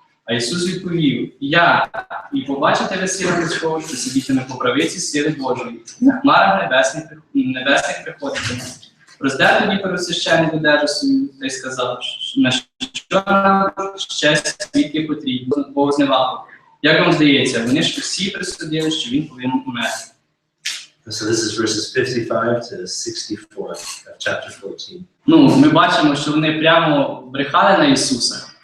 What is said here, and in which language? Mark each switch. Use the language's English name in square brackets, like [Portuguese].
[Ukrainian] А Ісус відповів: я, і побачите ви сина людського, що сидітиме по правиці сили Божої, на хмарах небесних приходитиме. Роздер тоді первосвященник одежу свою та й сказав, на що нам ще свідки потрібні, Бог зневагу. Як вам здається, вони ж всі присудили, що він повинен умерти. [English] So this is verses 55 to 64 of chapter 14. [Ukrainian] Ну, ми бачимо, що вони прямо брехали на Ісуса.